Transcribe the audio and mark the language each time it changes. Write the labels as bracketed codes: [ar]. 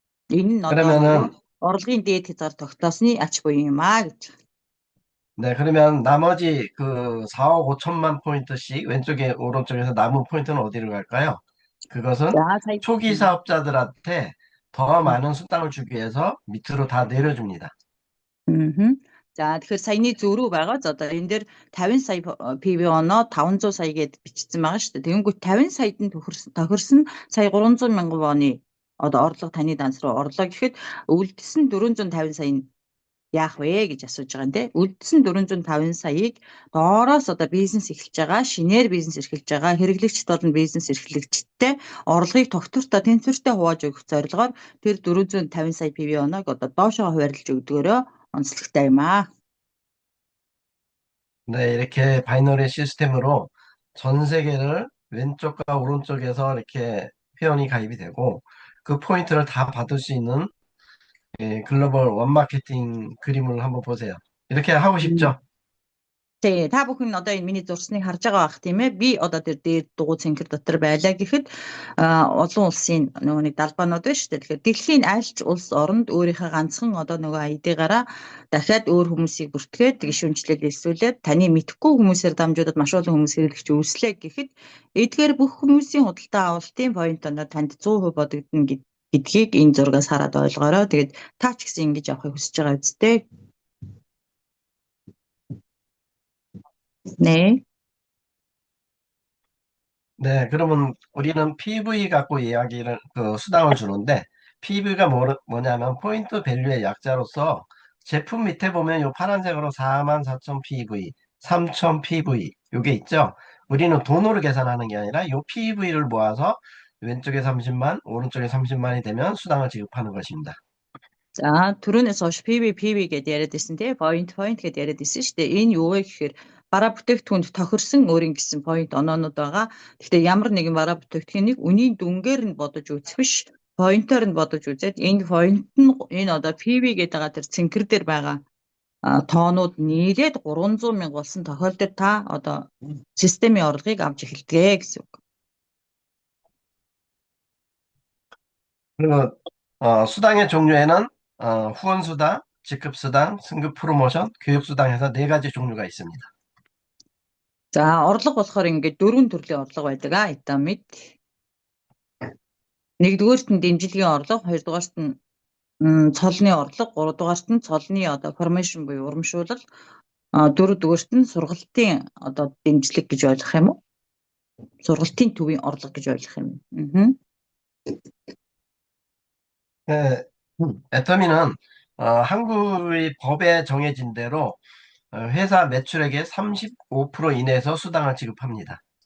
[mn] Энэ нь одоо орлогын дээд хязгаар тогтоосны ач буй юм аа гэж. [ko] 네, 그러면 나머지 그 4억 5천만 포인트씩 왼쪽에 오른쪽에서 남은 포인트는 어디로 갈까요? 그것은 초기 사업자들한테 더 많은 수당을 주기 위해서 밑으로 다 내려줍니다. [mn] За тэгэхээр саяны зөрүү байгаа. За одоо энэ дээр 50 сая PV оноо 500 сая гэд бичсэн байгаа шүү дээ. Тэгэнгүүт 50 саяд нь тохирсон сая 300 мянган воны одоо орлого таны данс руу орлоо гэхэд үлдсэн 450 сая нь яах вэ гэж асууж байгаа юм те. Үлдсэн 450 саяыг доороос одоо бизнес эхэлж байгаа, шинээр бизнес эрхэлж байгаа, хэрэглэгчд болон бизнес эрхлэгчдтэй орлогыг тогтвортой тэнцвэртэй хувааж өгөх зорилгоор тэр 450 сая PV оноог одоо доошоо хуваарлаж өгдгөөрөө онцлогтой юм аа. [ko] 네, 이렇게 바이너리 시스템으로 전 세계를 왼쪽과 오른쪽에서 이렇게 회원이 가입이 되고 그 포인트를 다 받을 수 있는 글로벌 원마케팅 그림을 한번 보세요. 이렇게 하고 싶죠? [mn] Тий, та бүхэн одоо энэ миний зурсныг харж байгаа бах тийм ээ. Би одоо тэр дээр дугуй цэнхэр дотор байлаа гэхэд олон улсын нөгөө нэг далбаанууд байна шүү дээ. Тэгэхээр дэлхийн аль ч улс оронд өөрийнхөө ганцхан одоо нөгөө ID-гаараа дахиад өөр хүмүүсийг бүртгээд гишүүнчлэл элсүүлээд таны мэдхгүй хүмүүсээр дамжуулаад маш олон хүмүүс хэрэглэгч үүслээ гэхэд эдгээр бүх хүмүүсийн худалдаа авалтын point оноо танд 100% бодогдно гэдгийг энэ зургаас хараад ойлгоорой. Тэгээд та ч гэсэн ингэж авахыг хүсэж байгаа үстэй. [ko] 네. 네, 그러면 우리는 PV 갖고 이야기를, 수당을 주는데, PV가 뭐냐면, 포인트 밸류의 약자로서, 제품 밑에 보면 요 파란색으로 44,000 PV, 3,000 PV, 요게 있죠? 우리는 돈으로 계산하는 게 아니라 요 PV를 모아서 왼쪽에 30만, 오른쪽에 30만이 되면 수당을 지급하는 것입니다. [mn] За түрүүнээс хойш PV гэдээ яриад байсан тий point гэдээ яриад байсан шүү дээ. Энэ юу вэ гэхээр бараа бүтээгдэхүүнд тохирсон өөрийн гэсэн point оноонууд байгаа. Гэхдээ ямар нэгэн бараа бүтээгдэхүүнийг үнийн дүнгээр нь бодож үзэх биш, point-оор нь бодож үзээд энэ point нь энэ одоо PV гэдэг байгаа тэр цэнхэр дээр байгаа тоонууд нийлээд 300 мянга болсон тохиолдолд та одоо системийн орлогыг авч эхэлдэг гэсэн үг. [ko] 그리고 수당의 종류에는 후원수당, 직급수당, 승급 프로모션, 교육수당 해서 4가지 종류가 있습니다. [mn] За орлого болохоор ингээд 4 төрлийн орлого байдаг Итамид. Нэгдүгээрт нь дэмжлэгийн орлого, хоёрдугаарт нь цолны орлого, гуравдугаарт нь цолны одоо формашн буюу урамшуулал, дөрөвдүгээрт нь сургалтын одоо дэмжлэг гэж ойлгох юм уу? Сургалтын төвийн орлого гэж ойлгох юм. [ko] 네, 애터미는 한국의 법에 정해진 대로 회사 매출액의 35% 이내에서 수당을 지급합니다.